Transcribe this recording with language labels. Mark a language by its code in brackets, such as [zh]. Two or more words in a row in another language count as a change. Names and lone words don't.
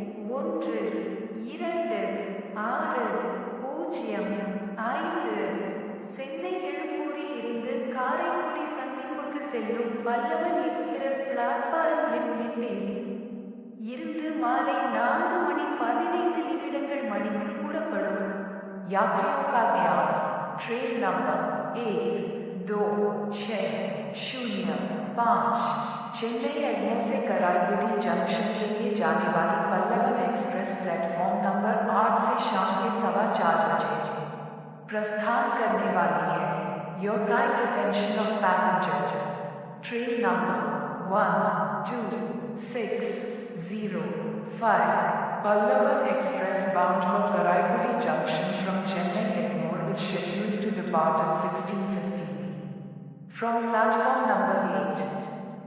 [ta] 126005 சென்னை எழும்பூரில் இருந்து காரைக்குடி சந்திப்புக்கு செல்லும் பல்லவன் எக்ஸ்பிரஸ் பிளாட்பாரம் எண் 8 இல் இருந்து மாலை 4:15 மணிக்கு புறப்படும். [hi] यात्रियों का ध्यान, [en] train number [hi] 126005 चेन्नई एग्मोर से कराईकुडी जंक्शन के लिए जाने वाली पल्लवन एक्सप्रेस [en] platform number [hi] 8 से शाम के 4:15 बजे प्रस्थान करने वाली है. [en] your kind attention of passengers. train number 126005 Pallavan Express bound for Karaikudi Junction from Chennai Egmore is scheduled to depart at 16:15 from platform number 8.